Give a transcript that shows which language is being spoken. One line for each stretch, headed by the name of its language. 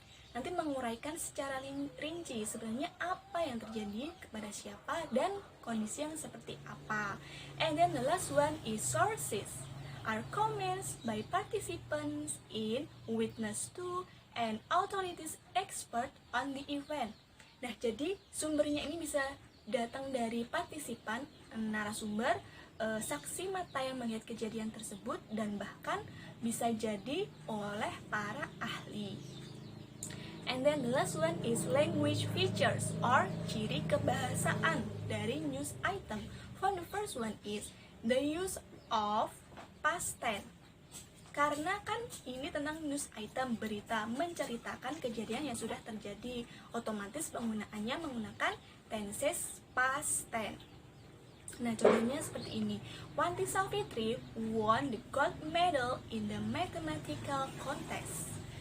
Indonesian: Nanti menguraikan secara rinci sebenarnya apa yang terjadi kepada siapa dan kondisi yang seperti apa.
English: And then the last one is sources. Are comments by participants in, witness to, and authorities expert on the event.
Indonesian: Nah, jadi sumbernya ini bisa datang dari partisipan, narasumber, saksi mata yang melihat kejadian tersebut, dan bahkan bisa jadi oleh para ahli.
English: And then the last one is language features or
Indonesian: ciri kebahasaan dari
English: news item. For the first one is the use of past tense.
Indonesian: Karena kan ini tentang news item, berita menceritakan kejadian yang sudah terjadi, otomatis penggunaannya menggunakan tenses past tense. Nah, contohnya seperti ini.
English: Wanti Savitri won the gold medal in the mathematical contest.